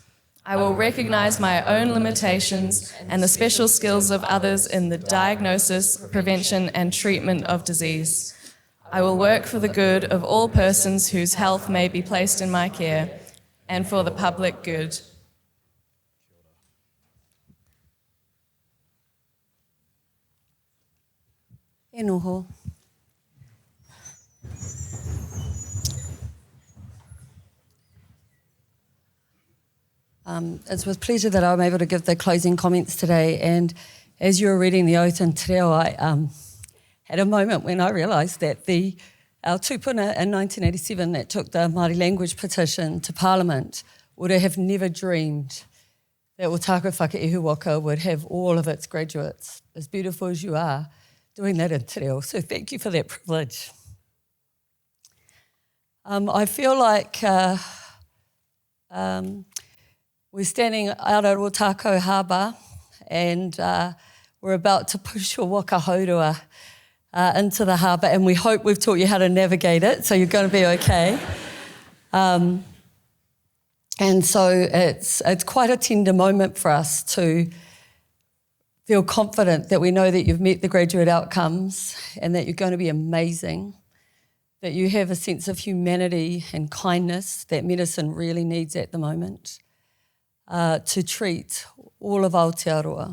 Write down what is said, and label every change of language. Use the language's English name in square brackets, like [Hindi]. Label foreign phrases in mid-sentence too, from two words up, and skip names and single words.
[English] I will recognise my own limitations and the special skills of others in the diagnosis, prevention, and treatment of disease. I will work for the good of all persons whose health may be placed in my care, and for the public good. [Māori] E noho. [English] It's with pleasure that I'm able to give the closing comments today, and as you were reading the oath in [Māori] te reo, [English] I had a moment when I realised that our tupuna in 1987 that took the Māori language petition to Parliament would have never dreamed that Otago Whakaihu Waka would have all of its graduates, as beautiful as you are, doing that in [Māori] te reo. [English] So thank you for that privilege. I feel like we're standing out at Otago Harbour and we're about to push your [Māori] waka haurua [English] into the harbour, and we hope we've taught you how to navigate it, so you're going to be okay. And so it's quite a tender moment for us to feel confident that we know that you've met the graduate outcomes and that you're going to be amazing, that you have a sense of humanity and kindness that medicine really needs at the moment to treat all of Aotearoa.